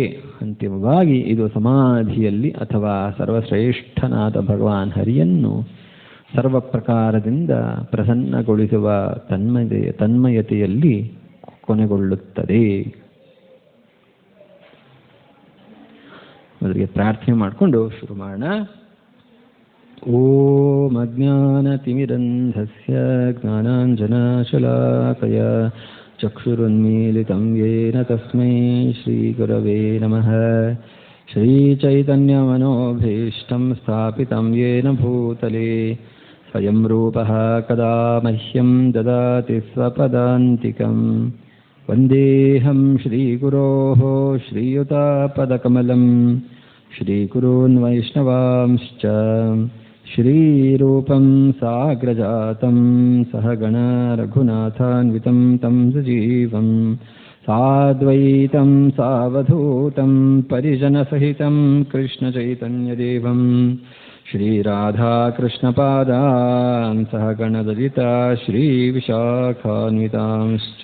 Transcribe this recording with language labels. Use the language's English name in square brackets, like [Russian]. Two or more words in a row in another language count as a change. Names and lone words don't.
[Kannada] ಅಂತಿಮವಾಗಿ ಇದು ಸಮಾಧಿಯಲ್ಲಿ ಅಥವಾ ಸರ್ವಶ್ರೇಷ್ಠನಾದ ಭಗವಾನ್ ಹರಿಯನ್ನು ಸರ್ವ ಪ್ರಕಾರದಿಂದ ಪ್ರಸನ್ನಗೊಳಿಸುವ ತನ್ಮಯತೆಯಲ್ಲಿ ಕೊನೆಗೊಳ್ಳುತ್ತದೆ. ಮೊದಲಿಗೆ ಪ್ರಾರ್ಥನೆ ಮಾಡಿಕೊಂಡು ಶುರು ಮಾಡೋಣ. [Sanskrit] ಓಂ ಅಜ್ಞಾನತಿಮಿರಂಧಸ್ಯ ಜ್ಞಾನಾಂಜನಶಲಾಕಯ ಚಕ್ಷುರುನ್ಮೀಲಿತಂ ಯೇನ ತಸ್ಮೈ ಶ್ರೀಗುರವೇ ನಮಃ. ಶ್ರೀಚೈತನ್ಯಮನೋಭೀಷ್ಟಂ ಸ್ಥಾಪಿತಂ ಯೇನ ಭೂತಲೆ ಸ್ವಯಂ ರೂಪಃ ಕದಾ ಮಹ್ಯಂ ದದಾತಿ ಸ್ವಪದಾಂತಿಕಂ. ವಂದೇಹಂ ಶ್ರೀಗುರೋಃ ಶ್ರೀಯುತಾಪದಕಮಲಂ ಶ್ರೀಗುರೂನ್ ವೈಷ್ಣವಾಂಶ್ಚ ಶ್ರೀರೂಪಂ ಸಾಗ್ರಜಾತಂ ಸಹಗಣ ರಘುನಾಥಾನ್ವಿತಂ ತಂ ಸಜೀವಂ ಸಾದ್ವೈತಂ ಸಾವಧೂತಂ ಪರಿಜನಸಹಿತಂ ಕೃಷ್ಣಚೈತನ್ಯದೇವಂ ಶ್ರೀರಾಧಾಕೃಷ್ಣಪಾದಾನ್ ಸಹಗಣಲಲಿತಾ ಶ್ರೀವಿಶಾಖಾನ್ವಿತಾಂಶ್ಚ.